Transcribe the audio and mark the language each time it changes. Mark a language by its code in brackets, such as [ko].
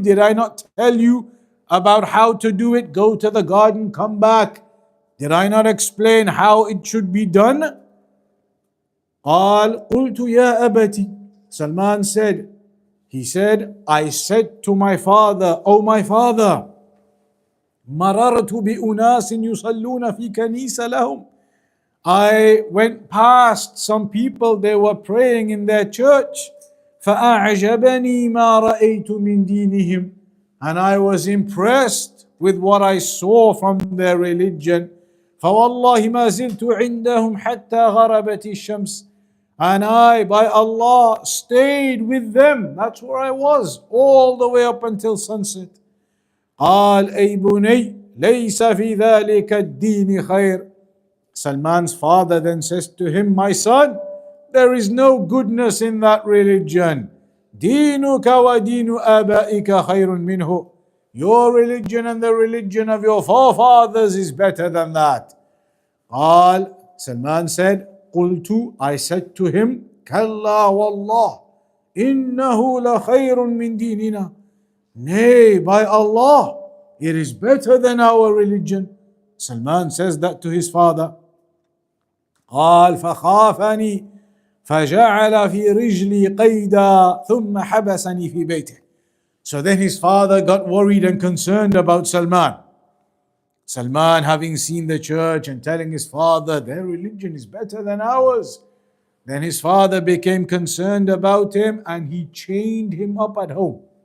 [en] Did I not tell you about how to do it? Go to the garden, come back. Did I not explain how it should be done? [ar] قال قلت يا أبتي. [en] Salman said, He said, I said to my father, "O my father, [ar] مررت بأناس يصلون في كنيسة لهم." [en] I went past some people, they were praying in their church. [ar] فأعجبني ما رأيت من دينهم. [en] And I was impressed with what I saw from their religion. [ar] فوالله ما زلت عندهم حتى غربت الشمس. [en] And I, by Allah, stayed with them. That's where I was, all the way up until sunset. [ar] قال أي بني ليس في ذلك الدين خير. [en] Salman's father then says to him, my son, there is no goodness in that religion. [ar] دينك ودين آبائك خير منه. [en] Your religion and the religion of your forefathers is better than that. [ar] قال, [en] Salman said, [ar] قلت, [en] I said to him, [ar] كلا والله إنه لخير من ديننا. [en] Nay, by Allah, it is better than our religion. Salman says that to his father. [ar] قال فخافني فجعل في رجلي قيدا ثم حبسني في بيته. [en] So then his father got worried and concerned about Salman. Salman, having seen the church and telling his father their religion is better than ours, then his father became concerned about him and he chained him up at home.